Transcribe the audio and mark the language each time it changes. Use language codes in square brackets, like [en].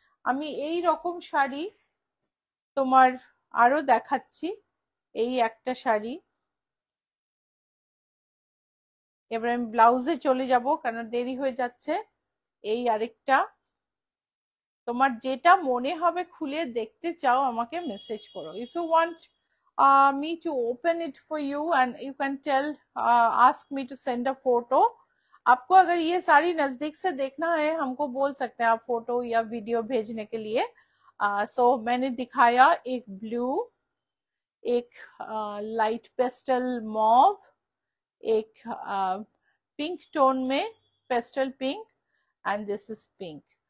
[bn] আমি এই রকম শাড়ি তোমার আরো দেখাচ্ছি। এই একটা শাড়ি, এবার আমি ব্লাউজে চলে যাব কারণ দেরি হয়ে যাচ্ছে। এই আরেকটা, তোমার যেটা মনে হবে খুলে দেখতে চাও আমাকে মেসেজ করো। [en] If you want me to open it for you and you can tell, ask me to send a photo. [hi] आपको अगर ये सारी नजदीक से देखना है हमको बोल सकते हैं आप फोटो या वीडियो भेजने के लिए। सो मैंने दिखाया एक ब्लू, एक लाइट पेस्टल मॉव, एक पिंक टोन में pastel pink, [en] And this is pink.